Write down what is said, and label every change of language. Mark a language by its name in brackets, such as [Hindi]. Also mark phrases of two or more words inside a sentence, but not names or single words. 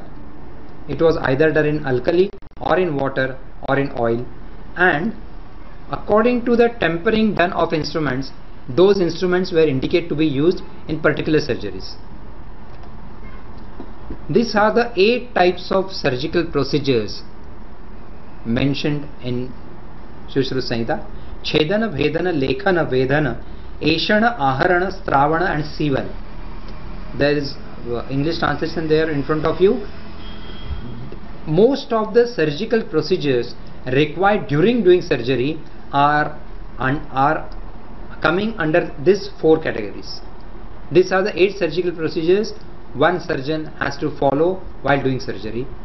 [English] It was either done in alkali or in water or in oil, and according to the tempering done of instruments, those instruments were indicated to be used in particular surgeries. These are the 8 types of surgical procedures mentioned in Sushruta Samhita: [Sanskrit] Chedana, Vedana, Lekhana, Vedana, Eshana, Aharana, Stravana, [English] and Sivan. There is English translation there in front of you. Most of the surgical procedures required during doing surgery are coming under these 4 categories. These are the 8 surgical procedures one surgeon has to follow while doing surgery.